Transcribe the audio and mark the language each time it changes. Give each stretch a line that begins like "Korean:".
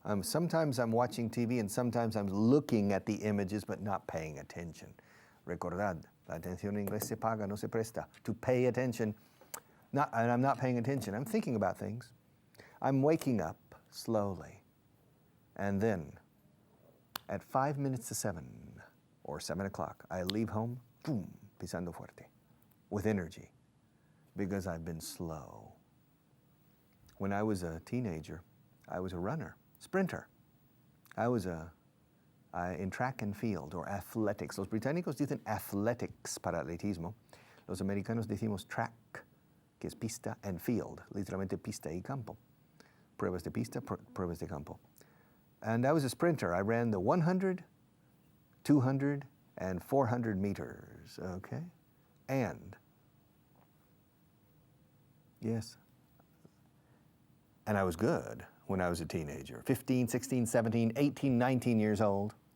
English: Sometimes I'm watching TV and sometimes I'm looking at the images but not paying attention.
Spanish: Recordad, la atención en inglés se paga, no se presta.
English: To pay attention, and I'm not paying attention. I'm thinking about things. I'm waking up slowly. And then at 5 minutes to 7 or 7 o'clock, I leave home, boom,
Spanish: pisando fuerte,
English: with energy, because I've been slow. When I was a teenager, I was a runner, sprinter. I was in track and field, or athletics.
Spanish: Los británicos dicen athletics para atletismo. Los americanos decimos track, que es pista,
English: and field,
Spanish: literalmente pista y campo. Pruebas de pista, pruebas de campo.
English: And I was a sprinter. I ran the 100, 200, and 400 meters, okay? And, yes, and I was good when I was a teenager, 15, 16, 17, 18, 19 years old.